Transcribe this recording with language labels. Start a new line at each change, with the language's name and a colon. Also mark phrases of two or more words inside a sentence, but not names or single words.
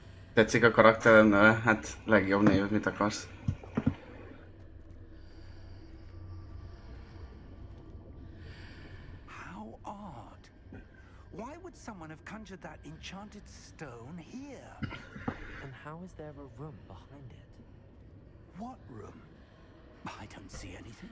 Hungarian: Tetszik a karakteren? Hát legjobb név, mit akarsz?
English: How odd. Why would someone have conjured that enchanted stone here? And how is there a room behind it? What room? I don't see anything.